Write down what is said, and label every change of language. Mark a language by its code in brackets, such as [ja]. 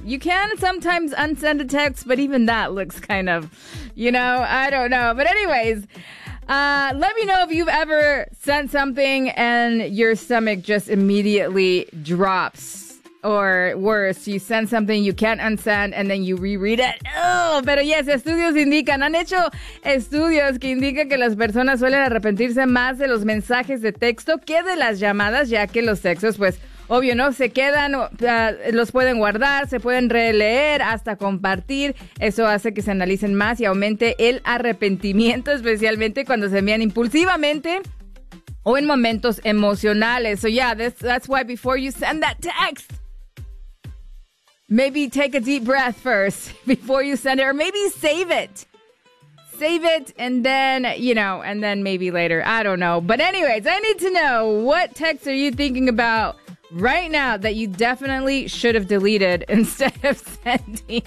[en] You can sometimes unsend a text, but even that looks kind of, you know, I don't know. But anyways, let me know if you've ever sent something and your stomach just immediately drops. Or worse, you send something you can't unsend and then you reread it. [es] Oh, pero yes, estudios indican, han hecho estudios que indican que las personas suelen arrepentirse más de los mensajes de texto que de las llamadas, ya que los textos, pues, obvio, ¿no? Se quedan, los pueden guardar, se pueden releer, hasta compartir. Eso hace que se analicen más y aumente el arrepentimiento, especialmente cuando se envían impulsivamente o en momentos emocionales. [en] So yeah, that's why before you send that text, maybe take a deep breath first before you send it, or maybe save it. Save it, and then, you know, and then maybe later. I don't know. But anyways, I need to know, what texts are you thinking about right now that you definitely should have deleted instead of sending?